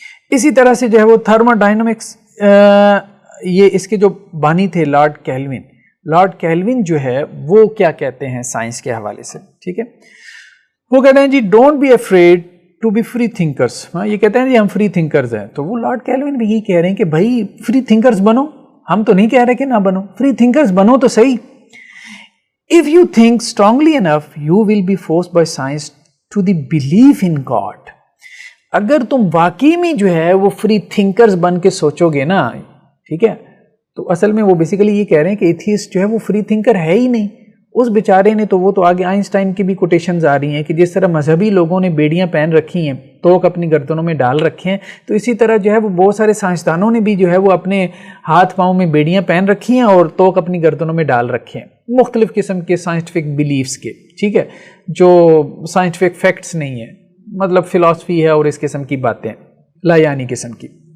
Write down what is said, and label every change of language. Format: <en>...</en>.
<ur>اسی طرح سے جو ہے وہ تھرمو ڈائنامکس، یہ اس کے جو بانی تھے لارڈ کیلوین جو ہے وہ کیا کہتے ہیں سائنس کے حوالے سے. ٹھیک ہے، وہ کہتے ہیں جی</ur> <en>Don't be afraid to be free thinkers.</en> <ur>یہ کہتے ہیں جی ہم فری تھنکرز ہیں. تو وہ لارڈ کیلوین بھی یہی کہہ رہے ہیں کہ بھائی فری تھنکرز بنو، ہم تو نہیں کہہ رہے کہ نہ بنو، فری تھنکرز بنو تو صحیح.</ur> <en>If you think strongly enough, you will be forced by science to the belief in God.</en> <ur>اگر تم واقعی میں جو ہے وہ فری تھنکرز بن کے سوچو گے نا، ٹھیک ہے، تو اصل میں وہ بیسیکلی یہ کہہ رہے ہیں کہ ایتھیسٹ جو ہے وہ فری تھنکر ہے ہی نہیں، اس بیچارے نے تو وہ تو آگے آئنسٹائن کی بھی کوٹیشنز آ رہی ہیں کہ جس طرح مذہبی لوگوں نے بیڑیاں پہن رکھی ہیں، توق اپنی گردنوں میں ڈال رکھے ہیں، تو اسی طرح جو ہے وہ بہت سارے سائنسدانوں نے بھی جو ہے وہ اپنے ہاتھ پاؤں میں بیڑیاں پہن رکھی ہیں اور توق اپنی گردنوں میں ڈال رکھے ہیں، مختلف قسم کے سائنٹیفک بلیفز کے، ٹھیک ہے، جو سائنٹیفک فیکٹس نہیں ہیں، مطلب فلسفی ہے اور اس قسم کی باتیں لا یعنی قسم کی،</ur>